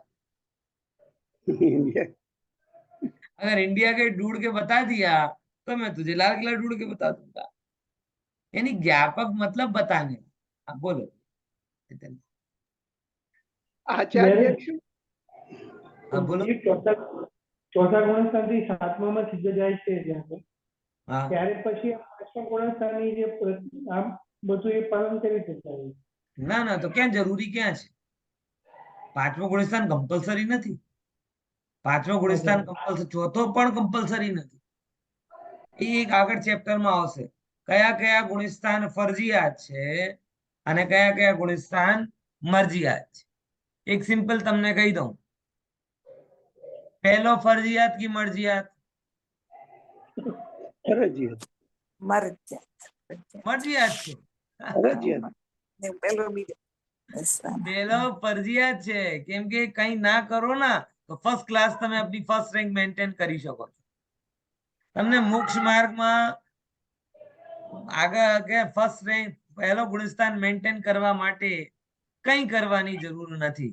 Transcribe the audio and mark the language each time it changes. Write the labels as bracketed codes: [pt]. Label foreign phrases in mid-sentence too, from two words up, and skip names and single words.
[hi] इंडिया अगर इंडिया गेट ढूंढ के बता दिया तो मैं तुझे लाल किला ढूंढ के बता दूंगा। यानी ज्ञापक मतलब बताने। आप बोलो नितिन। आचार्य श्री हाँ बोलो। [gu] એ ચોથા ગુણસ્થાનથી સાતમામાં સીધો જાય છે જ્યાં [hi] हाँ [gu] ત્યારે પછી આ પાંચમા ગુણસ્થાનની જે આમ બધું એ પાલન કરી શકતા હોય. ના ના, તો ક્યાં જરૂરી ક્યાં છે? પાંચમો ગુણસ્થાન કમ્પલસરી નથી. પાંચમો ગુણસ્થાન કમ્પલસરી, ચોથો પણ કમ્પલસરી નથી. એ એક આગળ ચેપ્ટરમાં આવશે કયા કયા ગુણસ્થાન ફરજિયાત છે અને કયા કયા ગુણસ્થાન મરજિયાત છે. એક સિમ્પલ તમને કહી દઉં, પહેલો ફરજિયાત [hi] की मर्जियात? [gu] ફરજિયાત મરજિયાત છે. ફરજિયાત પહેલો ફરજિયાત છે, કેમ કે કઈ ના કરો ના તો [en] first class [gu] તમે આપની [en] first rank maintain [gu] કરી શકો છો. તમને મોક્ષ માર્ગમાં આગળ કે [en] first rank [gu] પહેલો ગુણસ્થાન મેન્ટેન કરવા માટે કઈ કરવાની જરૂર નથી.